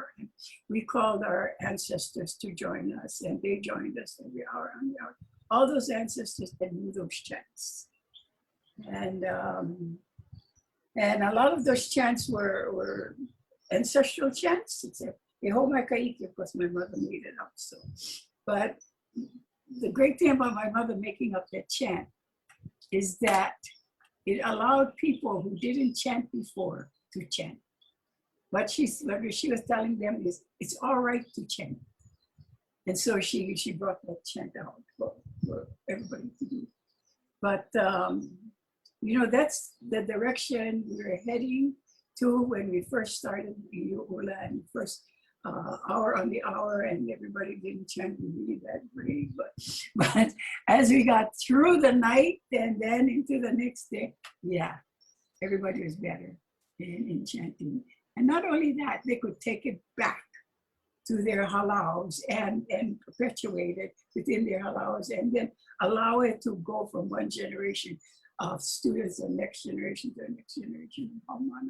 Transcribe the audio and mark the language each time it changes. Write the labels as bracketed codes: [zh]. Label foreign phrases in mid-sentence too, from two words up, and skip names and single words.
[en] And we called our ancestors to join us, and they joined us every hour on the hour. All those ancestors that knew those chants. And a lot of those chants were ancestral chants, except ʻīhoʻi Ea, of course, my mother made it up. So, but the great thing about my mother making up that chant is that it allowed people who didn't chant before to chant. What she was telling them is, it's all right to chant. And so she brought that chant out for everybody to do. But, you know, that's the direction we were heading to when we first started ʻīlioʻula and first hour on the hour, and everybody didn't chant really that great. But as we got through the night and then into the next day, yeah, everybody was better in chanting. And not only that, they could take it back to their halaus and perpetuate it within their halaus, and then allow it to go from one generation of students to the next generation to the next generation of Haumana.